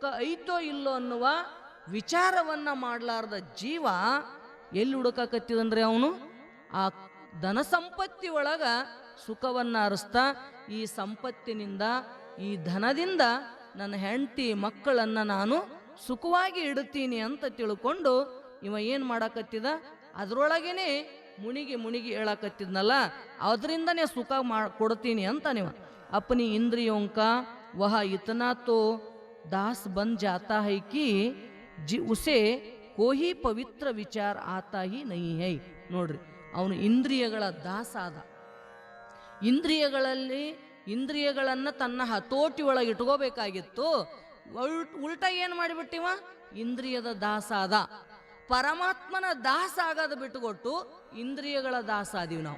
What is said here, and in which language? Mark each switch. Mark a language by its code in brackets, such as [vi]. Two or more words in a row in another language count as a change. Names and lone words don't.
[kn] ಐತೋ ಇಲ್ಲೋ ಅನ್ನುವ ವಿಚಾರವನ್ನು ಮಾಡಲಾರ್ದ ಜೀವ ಎಲ್ಲಿ ಹುಡುಕಕತ್ತಿದಂದ್ರೆ ಅವನು ಆ ಧನ ಸಂಪತ್ತಿ ಒಳಗ ಸುಖವನ್ನು ಅರಸ್ತಾ ಈ ಸಂಪತ್ತಿನಿಂದ ಈ ಧನದಿಂದ ನನ್ನ ಹೆಂಡತಿ ಮಕ್ಕಳನ್ನು ನಾನು ಸುಖವಾಗಿ ಇಡುತ್ತೀನಿ ಅಂತ ತಿಳ್ಕೊಂಡು ಇವ ಏನು ಮಾಡಕತ್ತಿದ, ಅದರೊಳಗೇನೆ ಮುಣಿಗಿ ಹೇಳಕತ್ತಿದ್ನಲ್ಲ, ಅದರಿಂದನೇ ಸುಖ ಕೊಡ್ತೀನಿ ಅಂತ ನೀವು. [hi] अपनी इंद्रियों का वह इतना तो दास बन जाता है कि उसे कोई पवित्र विचार आता ही नहीं है. [kn] ನೋಡ್ರಿ, ಅವನು ಇಂದ್ರಿಯಗಳ ದಾಸ ಆದ. ಇಂದ್ರಿಯಗಳನ್ನು ತನ್ನ ಹತೋಟಿ ಒಳಗೆ ಇಟ್ಕೋಬೇಕಾಗಿತ್ತು. ಉಲ್ಟಾ ಏನು ಮಾಡಿಬಿಟ್ಟಿವ, ಇಂದ್ರಿಯದ ದಾಸ ಆದ. ಪರಮಾತ್ಮನ ದಾಸ ಆಗೋದು ಬಿಟ್ಟುಕೊಟ್ಟು ಇಂದ್ರಿಯಗಳ ದಾಸ ಆದೀವಿ ನಾವು.